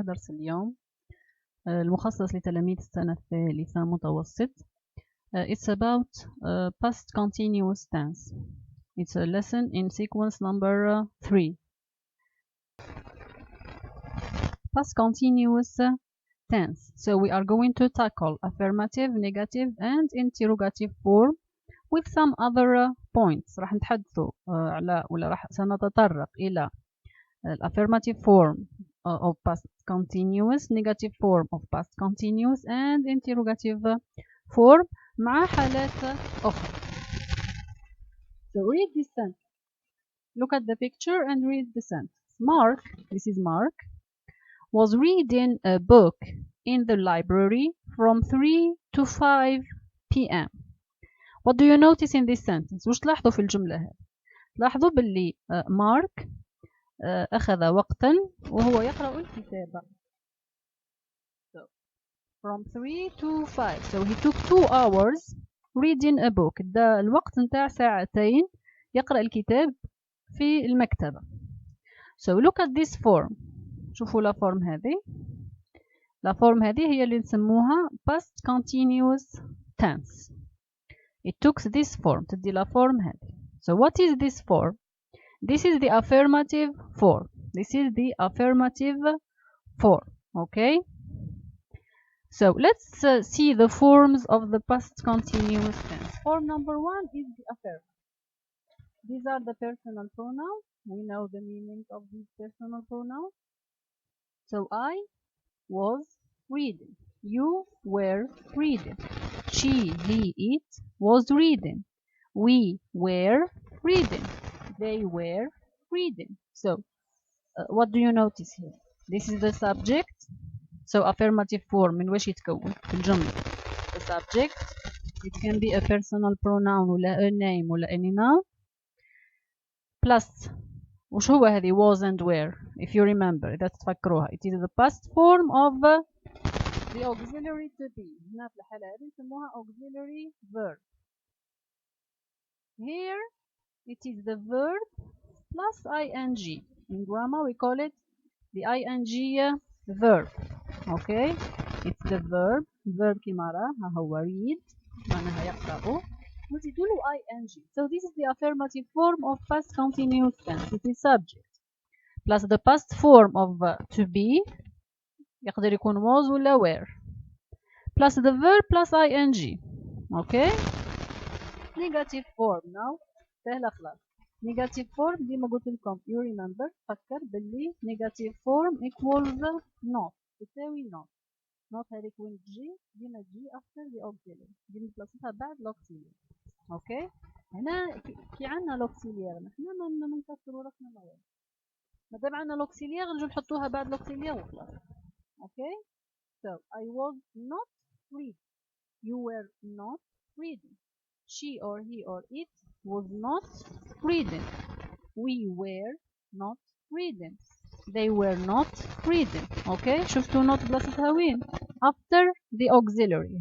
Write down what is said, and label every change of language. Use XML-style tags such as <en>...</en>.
<ar>درس اليوم المخصص لتلاميذ السنة الثالثة متوسط.</ar> <en>It's about past continuous tense. It's a lesson in sequence number 3. Past continuous tense. So we are going to tackle affirmative, negative and interrogative form with some other points.</en> <ar>راح نتحدثوا على سنتطرق إلى</ar> <en>affirmative form of past continuous, negative form of past continuous and interrogative form</en> <ar>مع حالات أخرى.</ar> <en>So read this sentence. Look at the picture and read the sentence. Mark, this is Mark, was reading a book in the library from 3 to 5 p.m. What do you notice in this sentence?</en> <ar>وش تلاحظوا في الجملة هذه؟ تلاحظوا باللي مارك أخذ وقتا وهو يقرأ الكتاب.</ar> <en>So, from 3 to 5. So he took 2 hours reading a book.</en> <ar>ده الوقت نتاع ساعتين يقرأ الكتاب في المكتبة.</ar> <en>So look at this form.</en> <ar>شوفوا لا فورم هذه. لا فورم هذه هي اللي نسموها</ar> <en>past continuous tense. It took this form.</en> <ar>تدي لا فورم هذه.</ar> <en>So what is this form? This is the affirmative form. This is the affirmative form. Okay? So let's see the forms of the past continuous tense. Form number 1 is the affirmative. These are the personal pronouns. We know the meaning of these personal pronouns. So I was reading. You were reading. She, he, it was reading. We were reading. They were reading. So what do you notice here? This is the subject. So affirmative form</en> <ar>من وش يتكون في الجملة.</ar> <en>The subject, it can be a personal pronoun ولا a name ولا any noun, plus</en> <ar>وش هو هذه</ar> <en>was and were, if you remember</en> <ar>إذا تتفكروها.</ar> <en>It is the past form of the auxiliary to be.</en> <ar>هنا في الحالة هذه نسموها</ar> <en>auxiliary verb. Here it is the verb plus ing. In grammar we call it the ing verb. Okay, it's the verb</en> <ar>كما راه هو read معناها يقرأ نزيدوا له ing.</ar> <en>So this is the affirmative form of past continuous tense. It is subject plus the past form of to be</en> <ar>يقدر يكون</ar> <en>was ولا were plus the verb plus ing. Okay, negative form now</en> <ar>سهلة خلاص.</ar> <en>negative form</en> <ar>ديما قلت لكم</ar> <en>you remember</en> <ar>فكر باللي</ar> <en>negative form equals not</en> <ar>تساوي not هذيك وين تجي ديما تجي</ar> <en>after the auxiliary</en> <ar>ديما نبلاصتها بعد l'auxiliary. اوكي هنا كي عندنا l'auxiliary نحنا ما نكسروا راسنا ما والو مادام عندنا l'auxiliary نجو نحطوها بعد l'auxiliary وخلاص. اوكي</ar> <en>so I was not reading. You were not reading. She or he or it was not reading. We were not reading. They were not reading. Okay,</en> <ar>شفتوا</ar> <en>not</en> <ar>بلاصتها وين؟</ar> <en>After the auxiliary.</en>